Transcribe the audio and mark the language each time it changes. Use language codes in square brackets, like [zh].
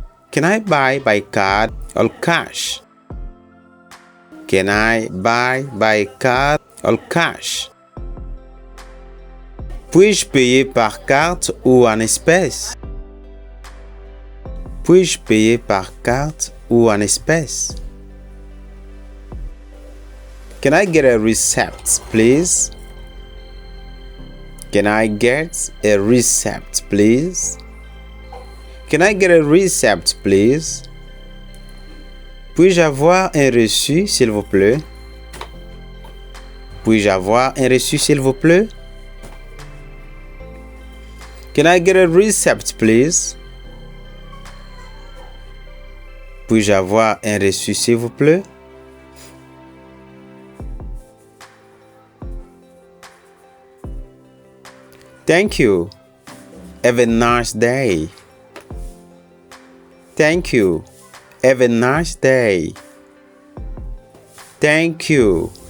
[en] Can I buy by card or cash? Can I buy by card or cash? [fr] Puis-je payer par carte ou en espèces? Puis-je payer par carte ou en espèces? [en] Can I get a receipt, please? Can I get a receipt, please? Can I get a receipt, please? [fr] Puis-je avoir un reçu, s'il vous plaît? Puis-je avoir un reçu, s'il vous plaît? [en] Can I get a receipt, please? [fr] Puis-je avoir un reçu, s'il vous plaît? [en] Thank you. Have a nice day. Thank you. Have a nice day. Thank you.